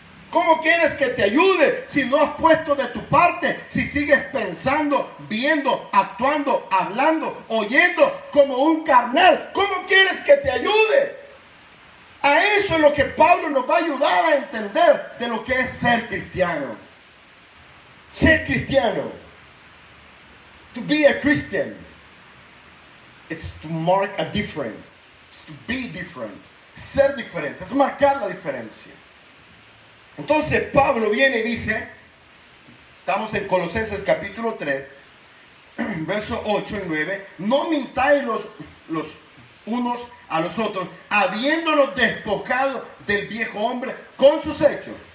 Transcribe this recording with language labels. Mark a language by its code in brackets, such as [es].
[es] ¿Cómo quieres que te ayude si no has puesto de tu parte, si sigues pensando, viendo, actuando, hablando, oyendo como un carnal? ¿Cómo quieres que te ayude? A eso es lo que Pablo nos va a ayudar a entender de lo que es ser cristiano. Ser cristiano. [en] To be a Christian, it's to mark a difference. It's to be different. [es] Ser diferente, es marcar la diferencia. Entonces Pablo viene y dice, estamos en Colosenses capítulo 3, versos 8 y 9, no mintáis los unos a los otros, habiéndonos despojado del viejo hombre con sus hechos.